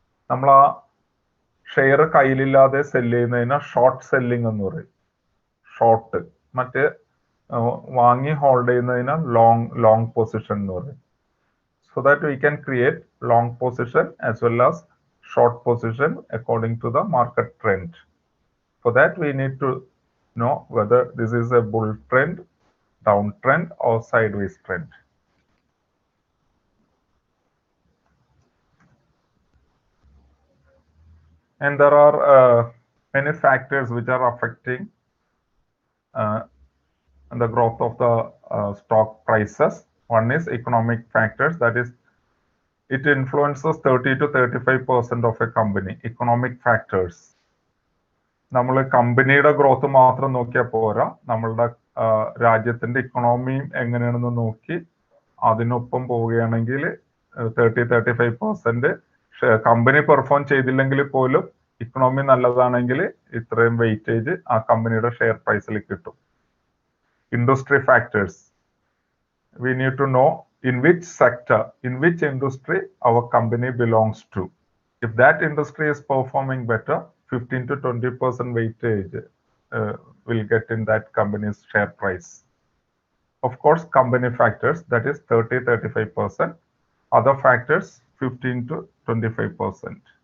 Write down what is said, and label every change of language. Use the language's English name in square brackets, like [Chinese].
[Malayalam] നമ്മൾ ആ share കയ്യിലില്ലാതെ cell ചെയ്യുന്നതിന് ഷോർട്ട് സെല്ലിംഗ് എന്ന് പറയും. ഷോർട്ട്, മറ്റേ വാങ്ങി ഹോൾഡ് ചെയ്യുന്നതിന് ലോങ് പൊസിഷൻ എന്ന് പറയും. [English] So that we can create long position as well as short position according to the market trend. For that we need to know whether this is a bull trend, downtrend or sideways trend. And there are many factors which are affecting the growth of the stock prices. One is economic factors, that is it influences 30 to 35% of a company. Economic factors. [Malayalam] നമ്മൾ കമ്പനിയുടെ growth മാത്രം നോക്കിയാൽ പോരാ, നമ്മളുടെ രാജ്യത്തിന്റെ ഇക്കണോമിയും എങ്ങനെയാണെന്ന് നോക്കി അതിനൊപ്പം പോവുകയാണെങ്കിൽ 30-35% കമ്പനി പെർഫോം ചെയ്തില്ലെങ്കിൽ പോലും ഇക്കണോമി നല്ലതാണെങ്കിൽ ഇത്രയും വെയിറ്റേജ് ആ കമ്പനിയുടെ ഷെയർ പ്രൈസിൽ കിട്ടും. [English] Industry factors, we need to know in which sector, in which industry our company belongs to. If that industry is performing better, 15 to 20% weightage will get in that company's share price. Of course, company factors, that is 30-35%. Other factors, 15 to 25%.